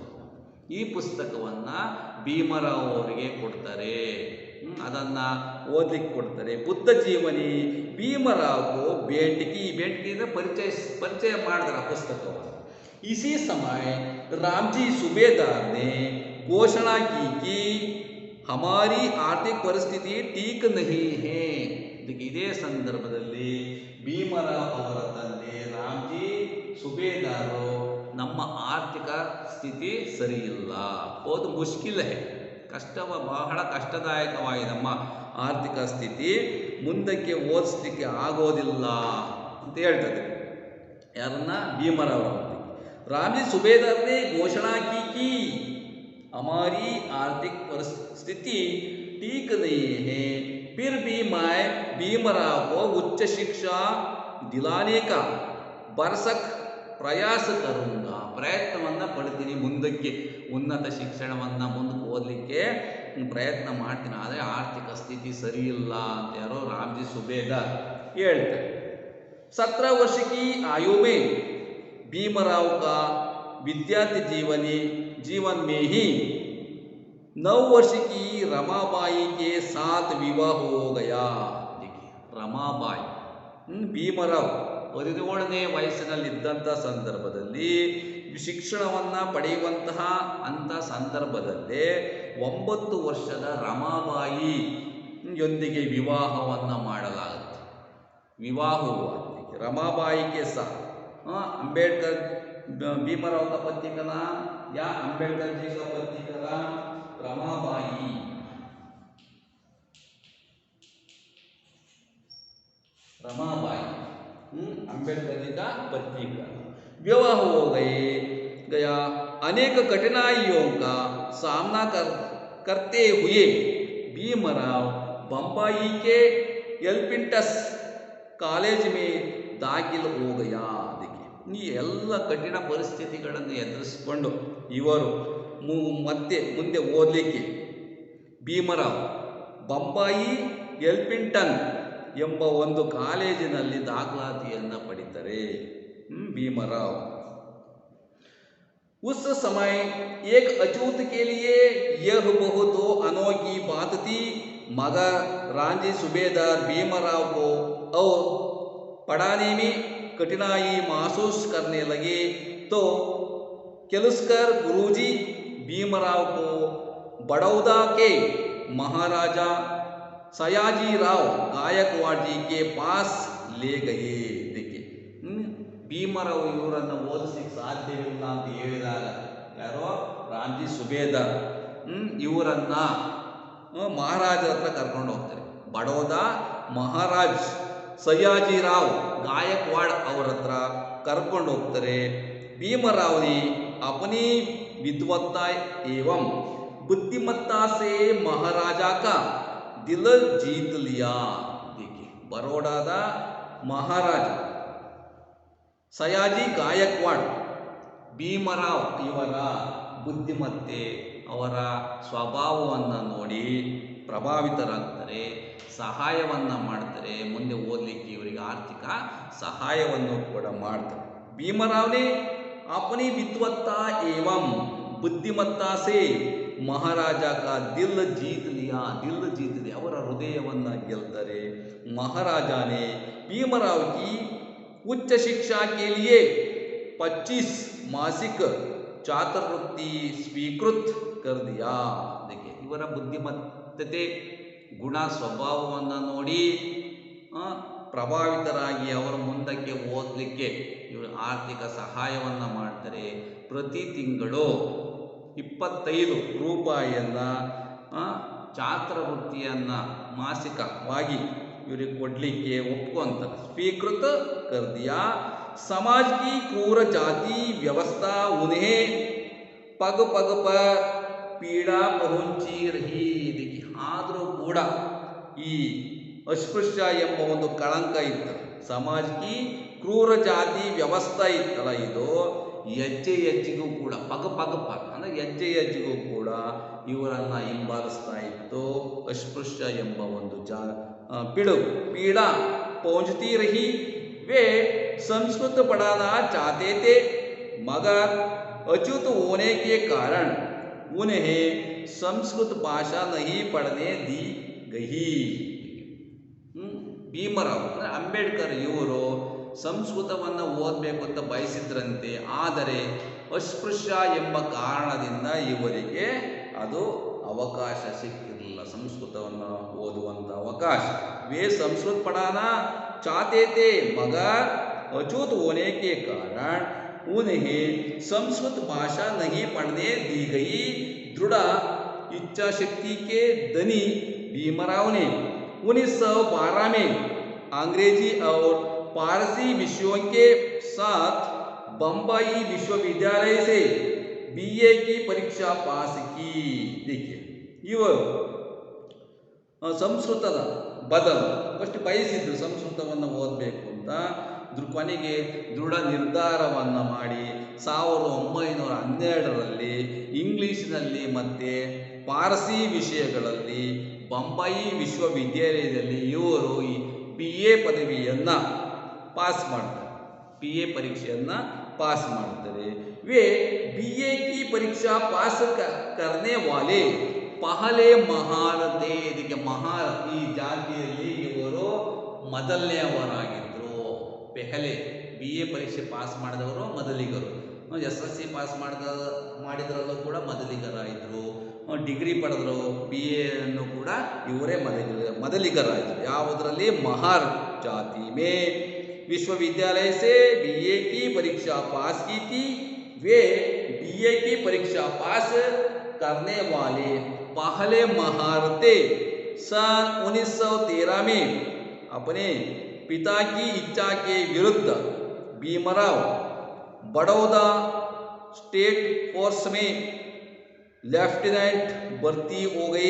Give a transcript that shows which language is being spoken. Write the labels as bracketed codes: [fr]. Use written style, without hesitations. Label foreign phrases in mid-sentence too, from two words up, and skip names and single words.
[kn] ಈ ಪುಸ್ತಕವನ್ನು ಭೀಮರಾವ್ ಅವರಿಗೆ ಕೊಡ್ತಾರೆ, ಅದನ್ನು ಓದಲಿಕ್ಕೆ ಕೊಡ್ತಾರೆ. ಬುದ್ಧ ಜೀವನಿ ಭೀಮರಾವ್ ಬೇಂಟಿಕಿ ಅಂದರೆ ಪರಿಚಯ ಮಾಡಿದ್ರ ಪುಸ್ತಕವನ್ನು. [hi] इसी समय रामजी सूबेदार ने घोषणा की कि हमारी आर्थिक परिस्थिति ठीक नहीं है. [kn] ಇದೇ ಸಂದರ್ಭದಲ್ಲಿ ಭೀಮರಾವ್ ಅವರ ತಂದೆ ರಾಮ್ಜಿ ಸುಬೇದಾರರು ನಮ್ಮ ಆರ್ಥಿಕ ಸ್ಥಿತಿ ಸರಿಯಿಲ್ಲ, [hi] बहुत मुश्किल है, [kn] ಬಹಳ ಕಷ್ಟದಾಯಕವಾಗಿದೆ ನಮ್ಮ ಆರ್ಥಿಕ ಸ್ಥಿತಿ, ಮುಂದಕ್ಕೆ ಓದಿಸ್ಲಿಕ್ಕೆ ಆಗೋದಿಲ್ಲ ಅಂತ ಹೇಳ್ತದೆ. ಯಾರನ್ನ? ಭೀಮರಾವ್. [hi] रामजी सूबेदार ने घोषणा की कि हमारी आर्थिक परिस्थिति ठीक नहीं है, फिर भी मैं भीमराव को उच्च शिक्षा दिलाने का भरसक प्रयास करूँगा. [kn] ಪ್ರಯತ್ನವನ್ನು ಪಡ್ತೀನಿ, ಮುಂದಕ್ಕೆ ಉನ್ನತ ಶಿಕ್ಷಣವನ್ನು ಮುಂದಕ್ಕೆ ಓದಲಿಕ್ಕೆ ಪ್ರಯತ್ನ ಮಾಡ್ತೀನಿ, ಆದರೆ ಆರ್ಥಿಕ ಸ್ಥಿತಿ ಸರಿ ಇಲ್ಲ ಅಂತ ಯಾರೋ ರಾಮ್ಜಿ ಸುಬೇದಾರ್ ಹೇಳ್ತಾರೆ. [hi] 17 वर्ष की आयु में भीमराव का विद्यार्थी जीवन में ही 9 वर्ष की रमाबाई के साथ विवाह हो गया. [kn] देखिए ರಮಾಬಾಯಿ ಭೀಮರಾವ್ 17ನೇ ವಯಸ್ಸಿನಲ್ಲಿದ್ದಂಥ ಸಂದರ್ಭದಲ್ಲಿ ಶಿಕ್ಷಣವನ್ನು ಪಡೆಯುವಂತಹ ಅಂಥ ಸಂದರ್ಭದಲ್ಲೇ 9 ವರ್ಷದ ರಮಾಬಾಯಿಯೊಂದಿಗೆ ವಿವಾಹವನ್ನು ಮಾಡಲಾಗುತ್ತೆ. [hi] ವಿವಾಹವು रमाबाई के साथ अंबेडकर भीमराव का पति का नाम या अंबेडकर जी का पति का नाम रमाबाई. रमाबाई अंबेडकर जी का पति का विवाह हो गया. अनेक कठिनाइयों का सामना करते हुए भीमराव बम्बई के एल्फिंस्टन कॉलेज में दाखिल हो गया. [kn] ಈ ಎಲ್ಲ ಕಠಿಣ ಪರಿಸ್ಥಿತಿಗಳನ್ನು ಎದುರಿಸಿಕೊಂಡು ಇವರು ಮುಂದೆ ಓದಲಿಕ್ಕೆ ಭೀಮರಾವ್ ಬೊಂಬಾಯಿ ಎಲ್ಫಿಂಸ್ಟನ್ ಎಂಬ ಒಂದು ಕಾಲೇಜಿನಲ್ಲಿ ದಾಖಲಾತಿಯನ್ನು ಪಡಿತಾರೆ. [hi] भीमराव उस समय एक अछूत के लिए यह बहुत अनोखी बात थी, मगर रांझी सूबेदार भीमराव को और पढ़ाने में कठिनाई महसूस करने लगे तो केलुस्कर गुरुजी भीमराव को बड़ौदा के महाराजा सयाजीराव गायकवाड़ जी के पास ले गए. [kn] देखिए ಭೀಮರಾವ್ ಇವರನ್ನು ಓದಿಸಲಿಕ್ಕೆ ಸಾಧ್ಯವಿಲ್ಲ ಅಂತ ಹೇಳಿದಾಗ ಯಾರೋ ರಾಂಜಿ ಸುಬೇದಾರ್ ಇವರನ್ನ ಮಹಾರಾಜರ ಹತ್ರ ಕರ್ಕೊಂಡು ಹೋಗ್ತಾರೆ. ಬಡೋದಾ ಮಹಾರಾಜ್ ಸಯಾಜಿರಾವ್ ಗಾಯಕ್ವಾಡ್ ಅವರ ಹತ್ರ ಕರ್ಕೊಂಡು ಹೋಗ್ತಾರೆ. [hi] भीमराव ने अपनी विद्वत्ता एवं बुद्धिमत्ता से महाराजा का दिल जीत लिया. [kn] देखिए बड़ौदाದ महाराज ಸಯಾಜಿ ಗಾಯಕ್ವಾಡ್ ಭೀಮರಾವ್ ಇವರ ಬುದ್ಧಿಮತ್ತೆ ಅವರ ಸ್ವಭಾವವನ್ನು ನೋಡಿ ಪ್ರಭಾವಿತರಾಗ್ತಾರೆ, ಸಹಾಯವನ್ನು ಮಾಡ್ತಾರೆ, ಮುಂದೆ ಓದಲಿಕ್ಕೆ ಇವರಿಗೆ ಆರ್ಥಿಕ ಸಹಾಯವನ್ನು ಕೂಡ ಮಾಡ್ತಾರೆ. [hi] ಭೀಮರಾವ್ ने अपनी विद्वत्ता एवं बुद्धिमत्ता से महाराजा का दिल जीत लिया. [kn] ಅವರ ಹೃದಯವನ್ನು ಗೆಲ್ತಾರೆ. [hi] महाराजा ने भीमराव की उच्च शिक्षा के लिए 25 मासिक छात्रवृत्ति स्वीकृत कर दिया. [kn] देखिए ಇವರ ಬುದ್ಧಿಮತ್ತತೆ ಗುಣ ಸ್ವಭಾವವನ್ನು ನೋಡಿ ಪ್ರಭಾವಿತರಾಗಿ ಅವರು ಮುಂದಕ್ಕೆ ಓದಲಿಕ್ಕೆ ಇವರು ಆರ್ಥಿಕ ಸಹಾಯವನ್ನು ಮಾಡ್ತಾರೆ. ಪ್ರತಿ ತಿಂಗಳು 25 ರೂಪಾಯಿಯನ್ನು ಛಾತ್ರವೃತ್ತಿಯನ್ನು ಮಾಸಿಕವಾಗಿ ಇವರಿಗೆ ಕೊಡಲಿಕ್ಕೆ ಒಪ್ಕೊಂತಾರೆ. [hi] ಸ್ವೀಕೃತ कर दिया. समाज की क्रूर जाति व्यवस्था उन्हें पग पग पर पीड़ा पहुंची रही. [kn] देखिए ಆದರೂ ಕೂಡ ಈ ಅಸ್ಪೃಶ್ಯ ಎಂಬ ಒಂದು ಕಳಂಕ ಇತ್ತು. ಸಮಾಜಕ್ಕೆ ಕ್ರೂರ ಜಾತಿ ವ್ಯವಸ್ಥೆ ಇತ್ತಲ್ಲ, ಇದು ಹೆಜ್ಜೆಗೂ ಕೂಡ ಪಗ ಅಂದರೆ ಹೆಜ್ಜೆಗೂ ಕೂಡ ಇವರನ್ನು ಹಿಂಬಾಲಿಸ್ತಾ ಇತ್ತು. ಅಸ್ಪೃಶ್ಯ ಎಂಬ ಒಂದು [hi] पीड़ा पहुंचती रही. वे संस्कृत पढ़ाना चाहते थे, मगर अछूत होने के कारण उन्हें संस्कृत भाषा नहीं पढ़ने दी गई. [kn] ಭೀಮರಾವ್ ಅಂದರೆ ಅಂಬೇಡ್ಕರ್ ಇವರು ಸಂಸ್ಕೃತವನ್ನು ಓದಬೇಕು ಅಂತ ಬಯಸಿದ್ರಂತೆ, ಆದರೆ ಅಸ್ಪೃಶ್ಯ ಎಂಬ ಕಾರಣದಿಂದ ಇವರಿಗೆ ಅದು ಅವಕಾಶ ಸಿಕ್ಕಿರಲಿಲ್ಲ, ಸಂಸ್ಕೃತವನ್ನು ಓದುವಂಥ ಅವಕಾಶ. [hi] वे संस्कृत पढ़ाना चाहते थे, मगर अछूत होने के कारण उन्हें संस्कृत भाषा नहीं पढ़ने दी गई. दृढ़ इच्छा शक्ति के धनी भीमराव ने 1912 में अंग्रेजी और फारसी विषयों के साथ बम्बई विश्वविद्यालय से BA की परीक्षा पास की. [kn] देखिए ಇವರು ಸಂಸ್ಕೃತದ ಬದಲು ಫಸ್ಟ್ ಬಯಸಿದ್ರು ಸಂಸ್ಕೃತವನ್ನು ಓದಬೇಕು ಅಂತ. ಕೊನೆಗೆ ದೃಢ ನಿರ್ಧಾರವನ್ನು ಮಾಡಿ 1912ರಲ್ಲಿ ಇಂಗ್ಲೀಷಿನಲ್ಲಿ ಮತ್ತು ಪಾರಸಿ ವಿಷಯಗಳಲ್ಲಿ ಬೊಂಬಾಯಿ ವಿಶ್ವವಿದ್ಯಾಲಯದಲ್ಲಿ ಇವರು ಈ BA ಪದವಿಯನ್ನು ಪಾಸ್ ಮಾಡ್ತಾರೆ, BA ಪರೀಕ್ಷೆಯನ್ನು पास ಮಾಡ್ತಾರೆ. [hi] वे BA की परीक्षा पास करने वाले पहले महारथे. [kn] ಇದಕ್ಕೆ ಮಹಾರಥಿ ಜಾತಿಯಲ್ಲಿ ಇವರು ಮೊದಲನೆಯವರಾಗಿದ್ದರು. ಪೆಹಲೆ BA ಪರೀಕ್ಷೆ ಪಾಸ್ ಮಾಡಿದವರು ಮೊದಲಿಗರು. SSLC ಪಾಸ್ ಮಾಡಿದ್ರಲ್ಲೂ ಕೂಡ ಮೊದಲಿಗರಾಯಿದ್ರು. ಡಿಗ್ರಿ ಪಡೆದ್ರು, BA ಅನ್ನು ಕೂಡ ಇವರೇ ಮೊದಲಿಗರಾಯಿದ್ರು. ಯಾವುದರಲ್ಲಿ? ಮಹಾರ್ ಜಾತಿ [hi] ಮೇ विश्वविद्यालय से BA की परीक्षा पास की थी. वे BA की परीक्षा पास करने वाले पहले महार थे. सन 1913 में अपने पिता की इच्छा के विरुद्ध भीमराव बड़ौदा स्टेट फोर्स में लेफ्टिनेंट भर्ती हो गए.